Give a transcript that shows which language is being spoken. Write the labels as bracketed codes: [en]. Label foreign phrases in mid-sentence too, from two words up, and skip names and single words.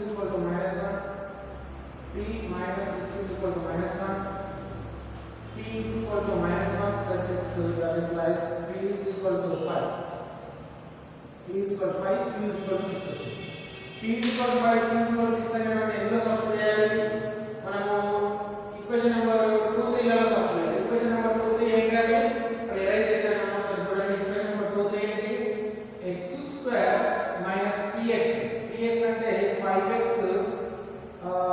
[en] equal to minus 1 p minus 6 is equal to minus 1 p is equal to minus 1 plus 6 that implies p is equal to 5 p is equal to 5 q is equal to 6 p is equal to 5 q is equal to 6 [te] అనే మనం ఎందులో సబ్స్టిట్యూట్ చేయాలి మనము [en] equation number [te] 2 3 లలో సబ్స్టిట్యూట్ చేయాలి [en] equation number [te] 2 3 ఏం చేయాలి ఇక్కడ ఎరైజ్ చేశాను మనం ఒకసారి చూడండి [en] equation number [te] 2 3 ఏంటి [en] x square minus px px [te] అంటే 5x